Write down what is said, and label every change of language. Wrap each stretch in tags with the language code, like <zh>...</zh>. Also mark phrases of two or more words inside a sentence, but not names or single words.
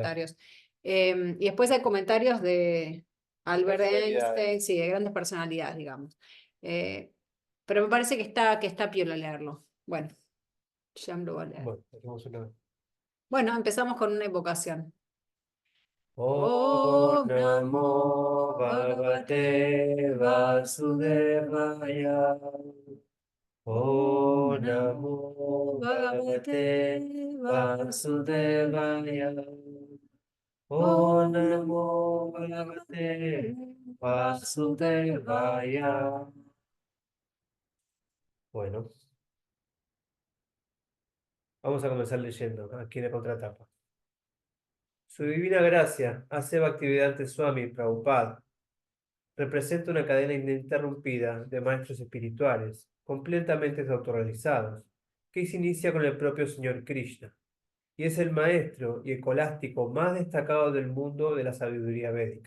<es>comentarios. Y después hay comentarios de Albert Einstein, sí, de grandes personalidades, digamos. Pero me parece que está piola leerlo. Bueno, ya me lo voy a leer. Bueno, hacemos una. Bueno, empezamos con una invocación.</es> <sa>Om Namo Bhagavate Vasudevaya. Om Namo Bhagavate Vasudevaya. Om Namo Bhagavate Vasudevaya.</sa> <es>Bueno, vamos a comenzar leyendo aquí en la contratapa. Su divina gracia, hace Bhaktivedanta Swami Prabhupada, representa una cadena ininterrumpida de maestros espirituales, completamente autorrealizados, que se inicia con el propio Señor Krishna, y es el maestro y escolástico más destacado del mundo de la sabiduría védica.</es>